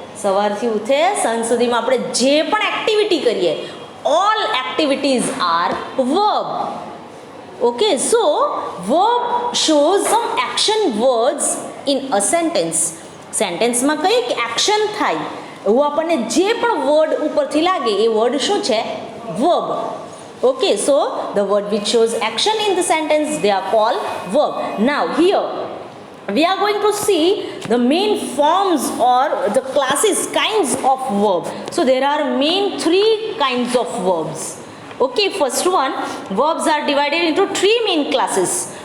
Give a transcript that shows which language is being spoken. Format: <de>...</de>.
<gu>સવારથી ઉઠે સાંજ સુધીમાં આપણે જે પણ એક્ટિવિટી કરીએ,</gu> <en>all activities are verb. Okay, so verb shows some action words in a sentence.</en> <gu>સેન્ટેન્સમાં કંઈક એક્શન થાય એવું આપણને જે પણ વર્ડ ઉપરથી લાગે એ વર્ડ શું છે?</gu> <en>verb. Okay, so the word which shows action in the sentence, they are called verb. Now here we are going to see the main forms or the classes, kinds of verb. So there are main three kinds of verbs. Okay, first one, verbs are divided into three main classes.</en>